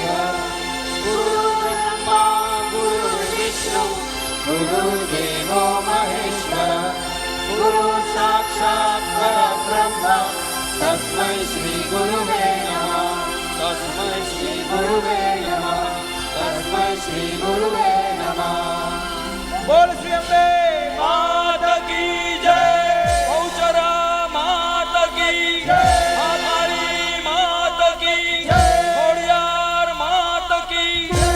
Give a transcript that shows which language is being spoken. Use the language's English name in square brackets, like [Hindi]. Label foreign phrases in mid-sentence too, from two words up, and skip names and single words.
[Sanskrit] गुरुर्ब्रह्मा गुरुर्विष्णु गुरुर्देवो महेश्वर गुरुसाक्षात् परब्रह्म तस्मै श्री गुरुवे नमः तस्मै श्री गुरुवे नमः तस्मै श्री गुरुवे नमः। [Hindi] बोल श्री अम्बे मात की जय। बहुचरा मात की जय। मातारी मात की जय। खोड़ियार मात की जय।